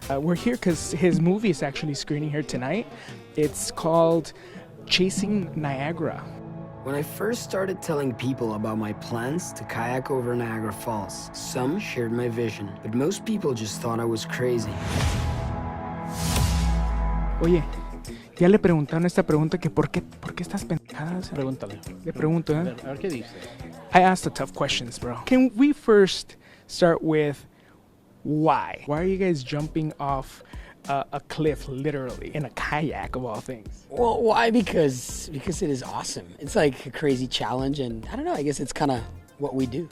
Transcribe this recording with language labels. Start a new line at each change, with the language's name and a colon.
English: We're here because his movie is actually screening here tonight. It's called Chasing Niagara. When I first started telling people about my plans to kayak over Niagara Falls, some shared my vision, but most people just thought I was crazy.
Spanish: Oye, ya le preguntaron esta pregunta que ¿por qué estás pendejada? Pregúntale. Le pregunto, ¿eh? A ver qué dice.
English: I asked the tough questions, bro. Can we first start with why? Why are you guys jumping off a cliff, literally, in a kayak of all things? Well, why? Because it is awesome. It's like a crazy challenge, and I don't know, I guess it's kind of what we do.